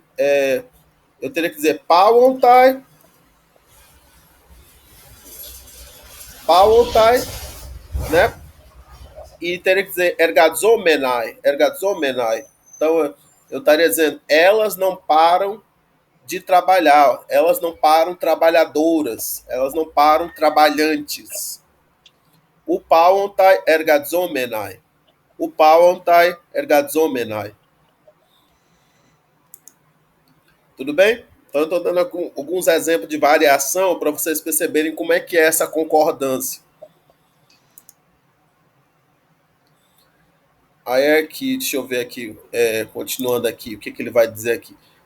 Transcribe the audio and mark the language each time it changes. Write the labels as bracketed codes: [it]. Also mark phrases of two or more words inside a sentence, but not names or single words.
[pt] Eu teria que dizer Pauontai, né? E teria que dizer ergadzomenai. Então, eu estaria dizendo, elas não param de trabalhar, elas não param trabalhadoras, elas não param trabalhantes. [el] οὐ παύονται ἐργαζόμεναι. οὐ παύονται ἐργαζόμεναι. [pt] Tudo bem? Então, eu estou dando alguns exemplos de variação para vocês perceberem como é que é essa concordância. Aí aqui, deixa eu ver aqui, continuando aqui, o que ele vai dizer aqui.